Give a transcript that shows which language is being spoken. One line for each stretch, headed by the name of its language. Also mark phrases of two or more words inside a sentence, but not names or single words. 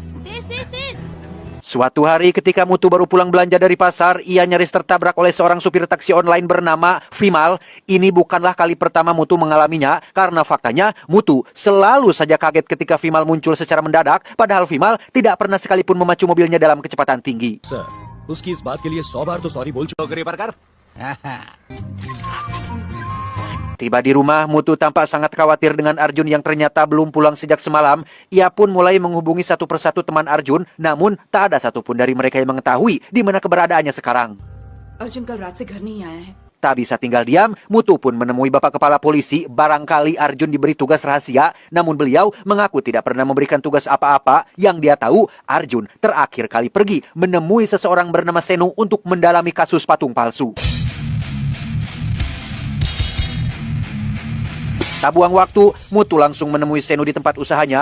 Indonesian: Suatu hari ketika Mutu baru pulang belanja dari pasar, ia nyaris tertabrak oleh seorang supir taksi online bernama Vimal. Ini bukanlah kali pertama Mutu mengalaminya, karena faktanya Mutu selalu saja kaget ketika Vimal muncul secara mendadak, padahal Vimal tidak pernah sekalipun memacu mobilnya dalam kecepatan tinggi.
Hindi: सर, उसकी इस बात के लिए 100 बार तो सॉरी बोल चुका.
Indonesian: Tiba di rumah, Mutu tampak sangat khawatir dengan Arjun yang ternyata belum pulang sejak semalam. Ia pun mulai menghubungi satu persatu teman Arjun, namun tak ada satupun dari mereka yang mengetahui di mana keberadaannya sekarang.
Hindi: अर्जुन कल रात से घर नहीं आया है.
Indonesian: Tak bisa tinggal diam, Mutu pun menemui Bapak Kepala Polisi. Barangkali Arjun diberi tugas rahasia, namun beliau mengaku tidak pernah memberikan tugas apa-apa. Yang dia tahu, Arjun terakhir kali pergi menemui seseorang bernama Senu untuk mendalami kasus patung palsu. Tak buang waktu, Mutu langsung menemui Senu di tempat usahanya.